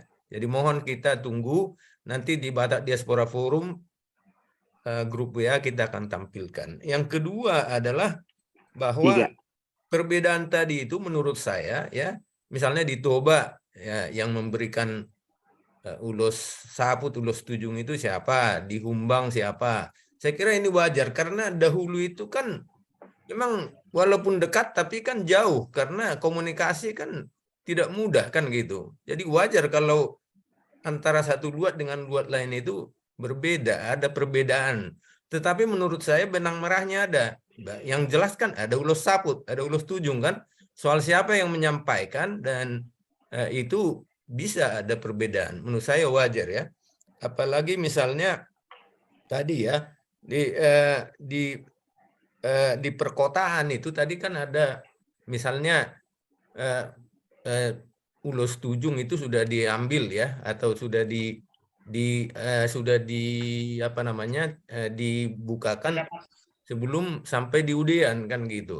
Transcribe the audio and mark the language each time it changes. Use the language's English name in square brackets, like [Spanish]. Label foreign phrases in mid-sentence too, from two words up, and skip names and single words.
[Indonesian] Jadi mohon kita tunggu nanti di Batak Diaspora Forum grup WA kita akan tampilkan. Yang kedua adalah bahwa perbedaan tadi itu menurut saya ya, misalnya di Toba ya, yang memberikan ulos saput, ulos tujung itu siapa, di Humbang siapa. Saya kira ini wajar karena dahulu itu kan memang walaupun dekat tapi kan jauh karena komunikasi kan tidak mudah kan gitu. Jadi wajar kalau antara satu luat dengan luat lain itu berbeda, ada perbedaan. Tetapi menurut saya benang merahnya ada. Yang jelas kan ada ulos saput, ada ulos tujung kan. Soal siapa yang menyampaikan dan itu bisa ada perbedaan. Menurut saya wajar ya. Apalagi misalnya tadi ya di perkotaan itu tadi kan ada misalnya ulos Tujung itu sudah diambil ya, atau sudah apa namanya, dibukakan sebelum sampai di Udean kan gitu.